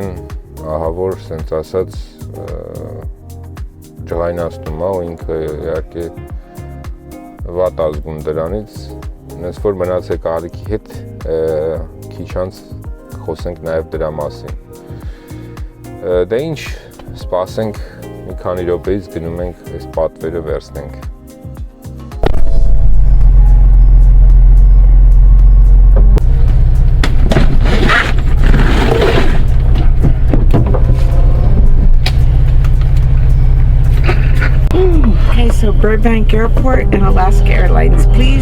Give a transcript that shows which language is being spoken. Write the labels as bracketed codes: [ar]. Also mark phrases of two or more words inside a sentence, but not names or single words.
[hy] ահավոր, սենց ասած, ջղայնացնում է, ու ինքը իհարկե վատ ազգում դրանից, նենց որ մնացեք ալիքի հետ, քիչ անց խոսենք նաև դրա մասին։ Դե ինչ, սպասենք մի քանի րոպեից գնում ենք այս պատվերը վերցնենք։ [en] Okay, so Burbank Airport and Alaska Airlines, please.